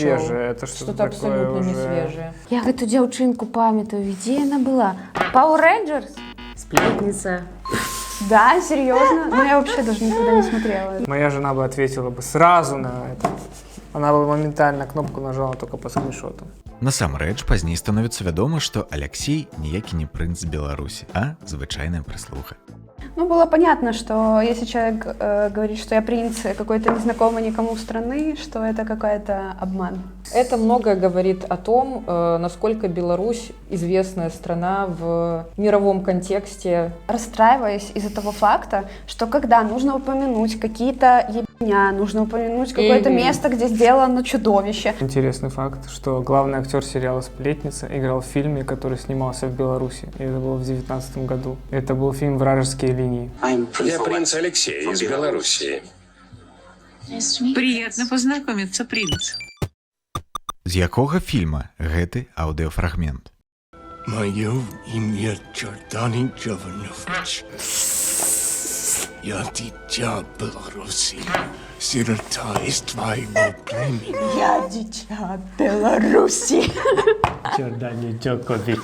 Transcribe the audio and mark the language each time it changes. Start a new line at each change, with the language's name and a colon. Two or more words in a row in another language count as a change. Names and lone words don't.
Russian: свежее. Это что-то такое абсолютно не уже... свежее. Я эту девчонку памятаю. Где она была? Power Rangers? Сплетница. Да, серьезно? Ну, я вообще даже никогда не смотрела. Моя жена бы ответила бы сразу на это. Она бы моментально кнопку нажала только по скриншоту.
Belarusian: Насамрэч, пазней становіцца вядома, што Алексей ніякі не прынц Беларусі, а звычайная прыслуга.
Russian: Ну, было понятно, что если человек говорит, что я принц какой-то незнакомой никому страны, что это какой-то обман. Это многое говорит о том, насколько Беларусь известная страна в мировом контексте. Расстраиваясь из-за того факта, что когда нужно упомянуть какие-то ебня, нужно упомянуть какое-то место, где сделано чудовище. Интересный факт, что главный актер сериала «Сплетница» играл в фильме, который снимался в Беларуси. И это было в 2019 году. Это был фильм «Вражеские линии». Я принц Алексей из Белоруссии. Приятно познакомиться, принц.
Belarusian: З якога фільма гэты аўдыёфрагмент?
Russian: Мое имя Джордан Джованович. Я дитя Беларуси, сирота из твоего племени. Я дитя Беларуси. Джордан Джокович.